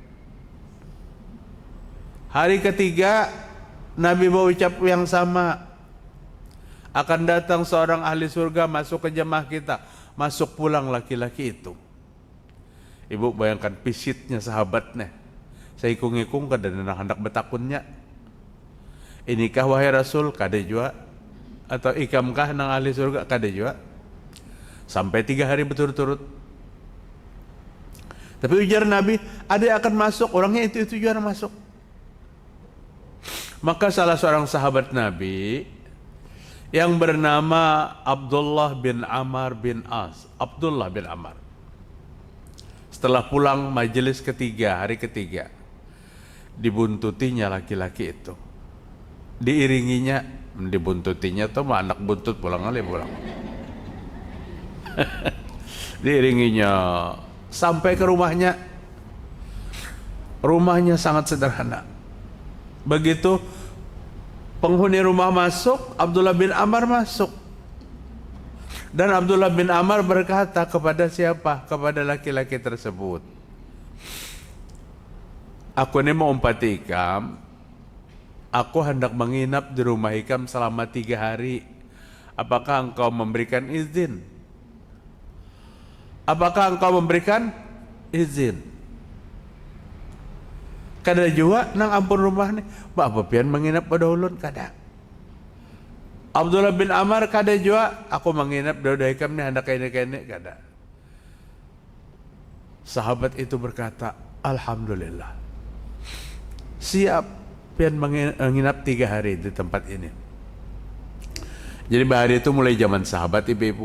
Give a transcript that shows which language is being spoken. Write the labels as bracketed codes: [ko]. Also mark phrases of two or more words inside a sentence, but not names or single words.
[id] Hari ketiga Nabi berucap yang sama. Akan datang seorang ahli surga masuk ke jemaah kita. Masuk pulang laki-laki itu. Ibu bayangkan pisitnya sahabatnya. [bjn] Saya ikung-ikung kada hendak betakunnya. [id] Inikah wahai Rasul? Kada jua. [bjn] Atau ikamkah nang ahli surga? Kada jua. [id] Sampai 3 hari berturut-turut. Tapi ujar Nabi, ada yang akan masuk, orangnya itu juga masuk. Maka salah seorang sahabat Nabi yang bernama Abdullah bin Amr bin As, Abdullah bin Amr, setelah pulang majelis ketiga, hari ketiga, dibuntutinya laki-laki itu. Diiringinya, dibuntutinya tuh anak buntut pulang. Diiringinya sampai ke rumahnya. Rumahnya sangat sederhana. Begitu penghuni rumah masuk, Abdullah bin Amr masuk. Dan Abdullah bin Amr berkata kepada siapa? Kepada laki-laki tersebut, aku ini mau umpat ikam. Aku hendak menginap di rumah ikam selama 3 hari. Apakah engkau memberikan izin? Apakah engkau memberikan izin? [bjn] Kada jua nang ampun rumah ni. Apa pian menginap pada ulun? Kada. Abdullah bin Amr kada jua. Aku menginap pada ikam ni hendak kene-kene. Kada. [id] Sahabat itu berkata, Alhamdulillah. Siap pian menginap 3 hari di tempat ini. Jadi hari itu mulai zaman sahabat ibu-ibu.